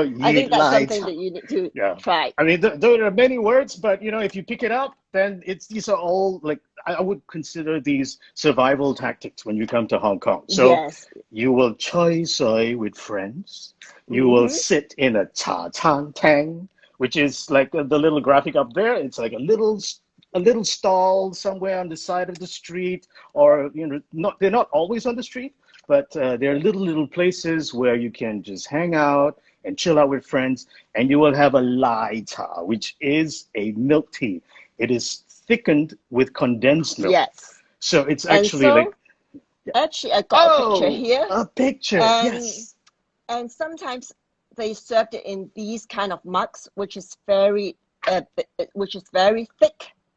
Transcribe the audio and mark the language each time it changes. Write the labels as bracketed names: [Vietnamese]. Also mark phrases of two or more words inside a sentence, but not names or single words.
[English] I you think that's lied. something that you need to Yeah. try. I mean, there are many words, but if you pick it up, then these are all like I would consider these survival tactics when you come to Hong Kong. So Yes. you will [Cantonese] 吹水 [English] with friends. You will Mm-hmm. sit in a [Cantonese] 茶餐廳, [English] which is like the little graphic up there. It's like a little stall somewhere on the side of the street, or not they're not always on the street, but there are little places where you can just hang out and chill out with friends, and you will have a [Cantonese] 奶茶, [English] which is a milk tea. It is thickened with condensed milk. Yes. So it's And actually like, so actually I got a picture oh, here, a picture. and Yes. sometimes they served it in these kind of mugs, uh, which is very thick.